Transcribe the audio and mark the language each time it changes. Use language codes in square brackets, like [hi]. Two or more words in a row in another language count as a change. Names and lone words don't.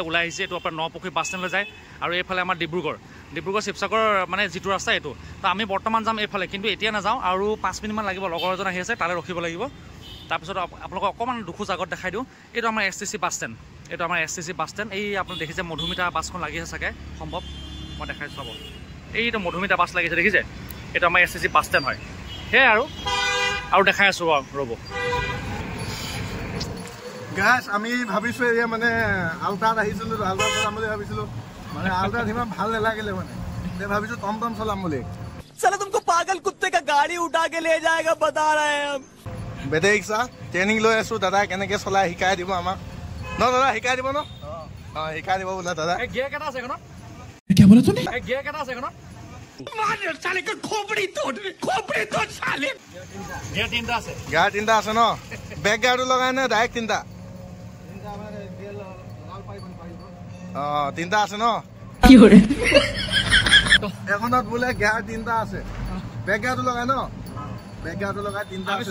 [as] ওলাই আহিছে এইটো আপোনাৰ নপুখুৰী [en] bus standলৈ [as] যায় আৰু এইফালে আমাৰ ডিব্ৰুগড় শিৱসাগৰ মানে যিটো ৰাস্তা এইটো তো আমি বৰ্তমান যাম এইফালে কিন্তু এতিয়া নাযাওঁ আৰু 5 মিনিটমান লাগিব লগৰ এজন আহি আছে তালৈ ৰখিব লাগিব তাৰপিছত আপোনালোকক অকণমান দুখোজ আগত দেখাই দিওঁ এইটো আমাৰ STC [en] bus stand [as] এই আপুনি দেখিছে মধুমিতা বাছখন লাগি আছে চাগে সম্ভৱ মই দেখাইছোঁ চাব এইটো মধুমিতা বাছ লাগিছে দেখিছে এইটো আমাৰ STC [en] bus stand [as] হয় সেয়াই আৰু দেখাই আছোঁ ৰ'ব গাইছ আমি ভাবিছোঁ এয়া মানে আল্টাত আহিছিলোঁ আল্টাত চলাম বুলি ভাবিছিলোঁ মানে আল্টাত ইমান ভাল নালাগিলে মানে এতিয়া ভাবিছোঁ টমটম চলাম বুলি [hi] साला तुमको पागल कुत्ते का गाड़ी उठा के ले जाएगा बता रहे हैं हम [en] battery rickshaw training [as] লৈ আছোঁ দাদাই কেনেকৈ চলাই শিকাই দিব আমাক ন দাদা শিকাই দিব ন অঁ শিকাই দিব বোলে দাদা গিয়াৰ কেইটা আছে এখনত [hi] क्या बोला तूने [as] গিয়াৰ কেইটা আছে এখনত [hi] साले का खोपड़ी तोड़ साले [as] গিয়াৰ 3টা আছে গিয়াৰ 3টা আছে ন [en] back gearটো [as] লগাই নে ডাইৰেক্ট 3টা অঁ 3টা আছে ন এখনত বোলে গিয়াৰ 3টা আছে [en] back gearটো [as] লগাই ন [en] back gearটো [as] লগাই 3টা আছে